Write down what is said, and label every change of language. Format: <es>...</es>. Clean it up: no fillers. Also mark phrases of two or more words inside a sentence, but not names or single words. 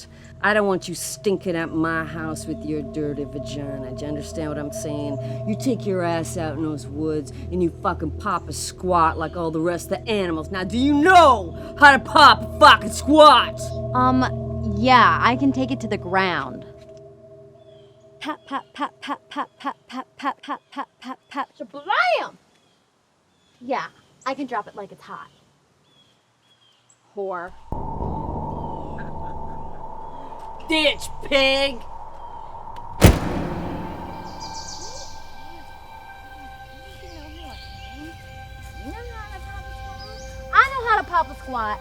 <en>I don't want you stinking at my house with your dirty vagina. Do you understand what I'm saying? You take your ass out in those woods and you fucking pop a squat like all the rest of the animals. Now, do you know how to pop a fucking squat? Yeah, I can take it to the ground. Pat, pat, pat, pat, pat, pat, pat, pat, pat, pat, pat, pat, shablam! Yeah, I can drop it like it's hot. Whore. Ditch, pig! I know how to pop a squat.</en>